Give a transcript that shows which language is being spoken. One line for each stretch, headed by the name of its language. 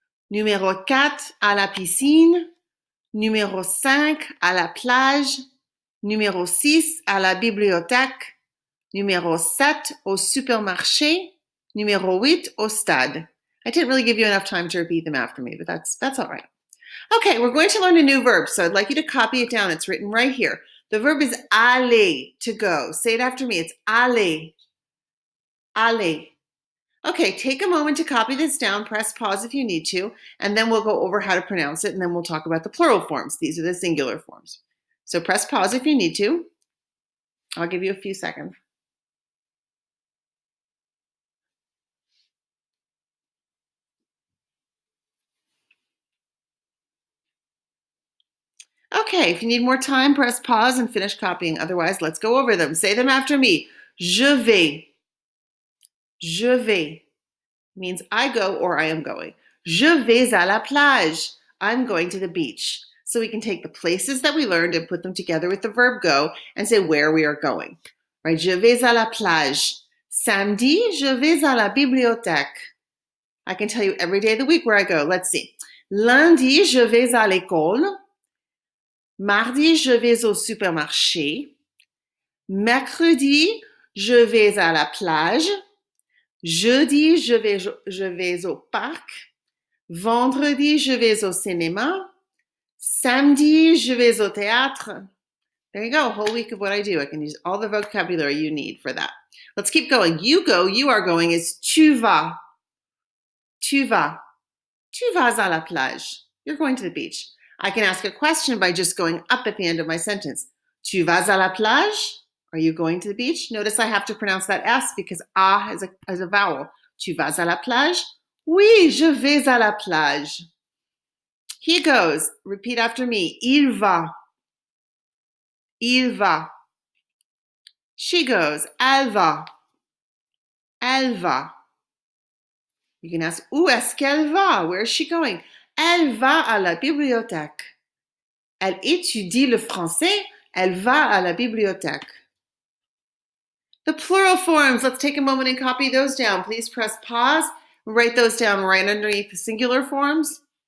French: Numéro quatre, à la piscine. Numéro cinq, à la plage. Numéro six, à la bibliothèque. Numéro sept, au supermarché. Numéro huit, au stade.
English: I didn't really give you enough time to repeat them after me, but that's all right. Okay, we're going to learn a new verb, so I'd like you to copy it down. It's written right here. The verb is aller, to go. Say it after me. It's aller. Aller. Okay, take a moment to copy this down. Press pause if you need to, and then we'll go over how to pronounce it, and then we'll talk about the plural forms. These are the singular forms. So press pause if you need to. I'll give you a few seconds. Okay, if you need more time, press pause and finish copying. Otherwise, let's go over them. Say them after me.
French: Je vais. Je vais
English: means I go or I am going.
French: Je vais à la plage.
English: I'm going to the beach. So we can take the places that we learned and put them together with the verb go and say where we are going.
French: Right? Je vais à la plage. Samedi, je vais à la bibliothèque.
English: I can tell you every day of the week where I go. Let's see.
French: Lundi, je vais à l'école. Mardi, je vais au supermarché. Mercredi, je vais à la plage. Jeudi, je vais au parc. Vendredi, je vais au cinéma. Samedi, je vais au théâtre.
English: There you go, a whole week of what I do. I can use all the vocabulary you need for that. Let's keep going. You go, you are going is
French: tu vas. Tu vas. Tu vas à la plage.
English: You're going to the beach. I can ask a question by just going up at the end of my sentence.
French: Tu vas à la plage?
English: Are you going to the beach? Notice I have to pronounce that S because A is a vowel.
French: Tu vas à la plage? Oui, je vais à la plage.
English: He goes. Repeat after me.
French: Il va. Il va.
English: She goes.
French: Elle va. Elle va.
English: You can ask,
French: où est-ce qu'elle va?
English: Where is she going?
French: Elle va à la bibliothèque. Elle étudie le français. Elle va à la bibliothèque.
English: The plural forms, let's take a moment and copy those down. Please press pause and write those down right underneath the singular forms.